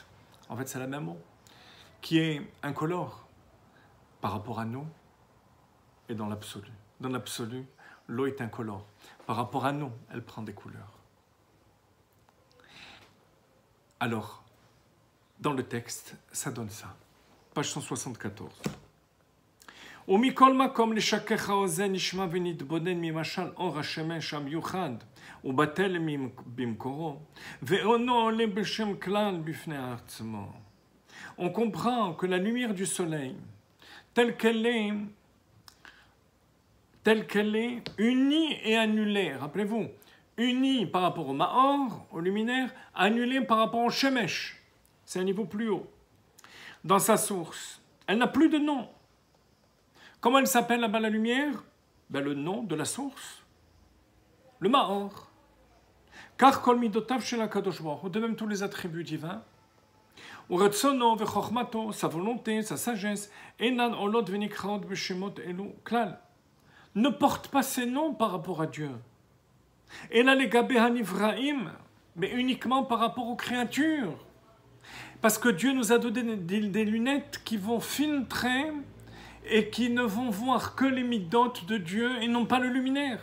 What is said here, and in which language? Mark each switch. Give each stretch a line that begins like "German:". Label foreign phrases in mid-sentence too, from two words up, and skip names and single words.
French: En fait, c'est la même eau qui est incolore par rapport à nous et dans l'absolu. Dans l'absolu, l'eau est incolore. Par rapport à nous, elle prend des couleurs. Alors, dans le texte, ça donne ça. Page 174.
Hebrew: ומכל מקום לשכך האוזן נשמע ונתבונן ממשל אור השמש המיוחד ובטל במקורו ואינו עולה בשם כלל בפני עצמו.
French: On comprend que la lumière du soleil, telle qu'elle est unie et annulée, rappelez-vous, unie par rapport au Ma'or, au luminaire, annulée par rapport au Shemesh, c'est un niveau plus haut. Dans sa source, elle n'a plus de nom. Comment elle s'appelle là-bas la lumière? Ben, le nom de la source, le Maor.
Hebrew: Car כל מידותיו של הקדוש ברוך הוא,
French: de même tous les attributs divins,
Hebrew: ורצונו וחכמתו,
French: sa volonté, sa sagesse,
Hebrew: אינן עולות ונקראות בשמות אלו כלל,
French: ne portent pas ces noms par rapport à Dieu. Et là, les
Hebrew: לגבי הנבראים,
French: mais uniquement par rapport aux créatures. Parce que Dieu nous a donné des lunettes qui vont filtrer et qui ne vont voir que les midotes de Dieu et non pas le luminaire.